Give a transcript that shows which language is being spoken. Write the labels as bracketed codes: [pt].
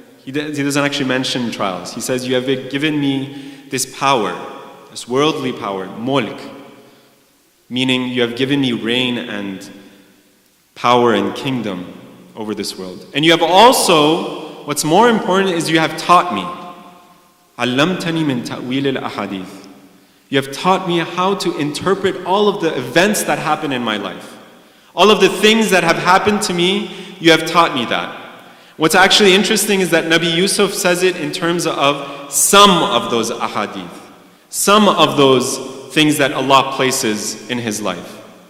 [en] He doesn't actually mention trials. He says, "You have given me this power, this worldly power, mulk, meaning you have given me reign and power and kingdom over this world. And you have also, what's more important is you have taught me. [ar] علمتني من تأويل الأحاديث. [en] You have taught me how to interpret all of the events that happen in my life. All of the things that have happened to me, you have taught me that." What's actually interesting is that Nabi Yusuf says it in terms of some of those ahadith, some of those things that Allah places in his life.